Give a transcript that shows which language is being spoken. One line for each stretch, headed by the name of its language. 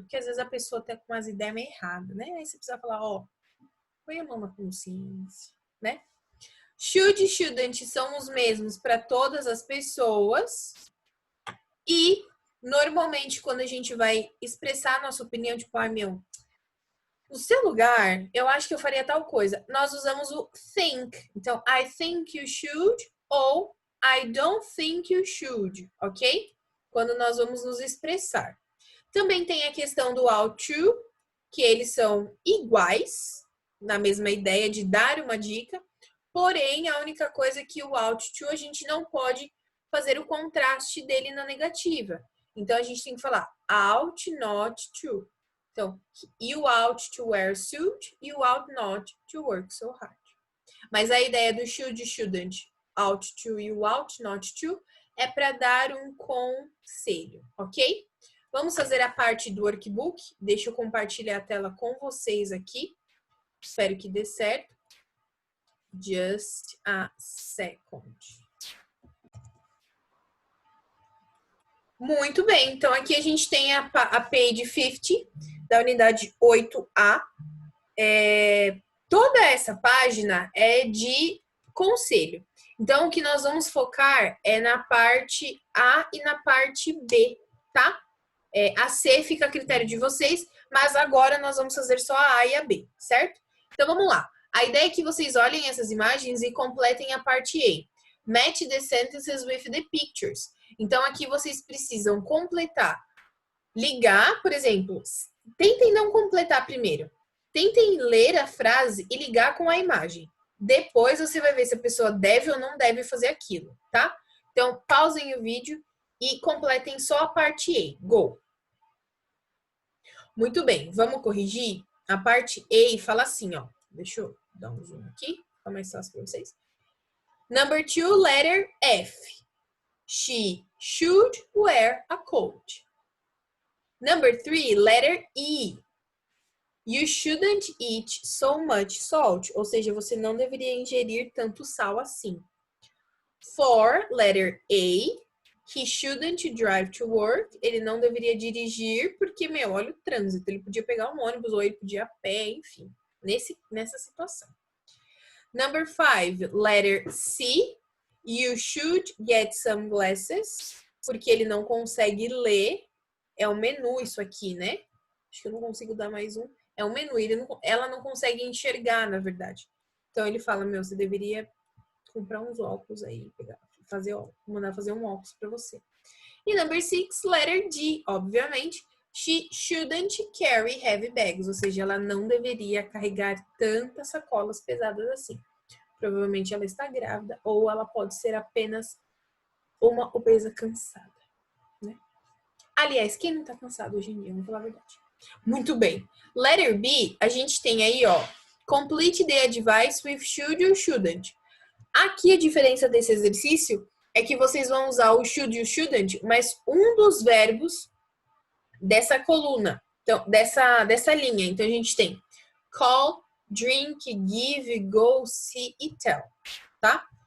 Portuguese: Porque às vezes a pessoa tá com umas ideias meio erradas, né? Aí você precisa falar, põe a mão na consciência, né? Should e shouldn't são os mesmos para todas as pessoas. E, normalmente, quando a gente vai expressar a nossa opinião, tipo, no seu lugar, eu acho que eu faria tal coisa. Nós usamos o think.
English: Então, I think you should ou I don't think you should, ok?
Portuguese: Quando nós vamos nos expressar. Também tem a questão do ought to, que eles são iguais, na mesma ideia de dar uma dica. Porém, a única coisa é que o ought to, a gente não pode fazer o contraste dele na negativa. Então, a gente tem que falar ought not to.
English: Então, you ought to wear a suit, you ought not to work so hard.
Portuguese: Mas a ideia do should, shouldn't, ought to,
English: you ought not to,
Portuguese: é para dar um conselho, ok? Vamos fazer a parte do workbook. Deixa eu compartilhar a tela com vocês aqui. Espero que dê certo.
English: Just a second.
Portuguese: Muito bem, então aqui a gente tem a page 50 da unidade 8A. Toda essa página é de conselho. Então, o que nós vamos focar é na parte A e na parte B, tá? A C fica a critério de vocês, mas agora nós vamos fazer só a A e a B, certo? Então, vamos lá. A ideia é que vocês olhem essas imagens e completem a parte A.
English: Match the sentences with the pictures.
Portuguese: Então, aqui vocês precisam completar. Ligar, por exemplo, tentem não completar primeiro. Tentem ler a frase e ligar com a imagem. Depois você vai ver se a pessoa deve ou não deve fazer aquilo, tá? Então, pausem o vídeo e completem só a parte A. Go! Muito bem, vamos corrigir? A parte A fala assim, ó. Deixa eu dar um zoom aqui, fica mais fácil para vocês.
English: Number 2, letter F. She should wear a coat. Number 3, letter E. You shouldn't eat so much salt.
Portuguese: Ou seja, você não deveria ingerir tanto sal assim.
English: 4, letter A. He shouldn't drive to work.
Portuguese: Ele não deveria dirigir porque, olha o trânsito. Ele podia pegar um ônibus ou ele podia ir a pé, enfim. Nessa situação.
English: Number 5, letter C. You should get some glasses.
Portuguese: Porque ele não consegue ler. É o menu isso aqui, né? Acho que eu não consigo dar mais um. É um menu. Ela não consegue enxergar, na verdade. Então, ele fala, você deveria comprar uns óculos aí, mandar fazer um óculos para você. E
English: number 6, letter D,
Portuguese: obviamente.
English: She shouldn't carry heavy bags.
Portuguese: Ou seja, ela não deveria carregar tantas sacolas pesadas assim. Provavelmente ela está grávida ou ela pode ser apenas uma obesa cansada, né? Aliás, quem não tá cansado hoje em dia? Vamos falar a verdade. Muito bem.
English: Letter B,
Portuguese: a gente tem aí,
English: complete the advice with should or shouldn't.
Portuguese: Aqui a diferença desse exercício é que vocês vão usar o should e o shouldn't, mas um dos verbos dessa coluna, então, dessa linha. Então, a gente tem call, drink, give, go, see e tell, tá?